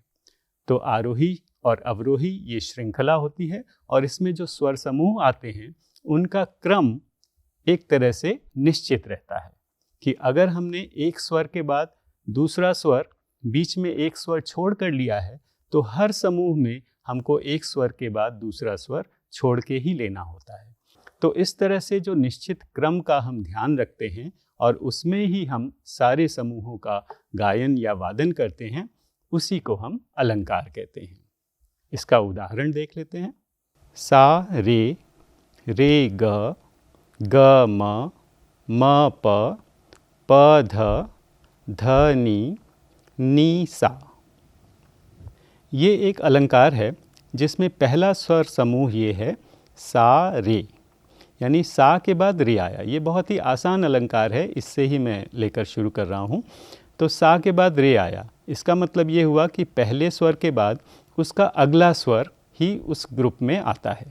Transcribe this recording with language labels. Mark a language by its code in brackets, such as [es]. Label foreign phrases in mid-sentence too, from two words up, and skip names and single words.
[hi] तो आरोही और अवरोही ये श्रृंखला होती है और इसमें जो स्वर समूह आते हैं उनका क्रम एक तरह से निश्चित रहता है कि अगर हमने एक स्वर के बाद दूसरा स्वर, बीच में एक स्वर छोड़ कर लिया है तो हर समूह में हमको एक स्वर के बाद दूसरा स्वर छोड़ के ही लेना होता है। तो इस तरह से जो निश्चित क्रम का हम ध्यान रखते हैं और उसमें ही हम सारे समूहों का गायन या वादन करते हैं, उसी को हम अलंकार कहते हैं। इसका उदाहरण देख लेते हैं। सा रे, रे ग, ग म, म प, प ध, ध नी सा। ये एक अलंकार है जिसमें पहला स्वर समूह ये है सा रे, यानी सा के बाद रे आया। ये बहुत ही आसान अलंकार है, इससे ही मैं लेकर शुरू कर रहा हूँ। तो सा के बाद रे आया, इसका मतलब ये हुआ कि पहले स्वर के बाद उसका अगला स्वर ही उस ग्रुप में आता है।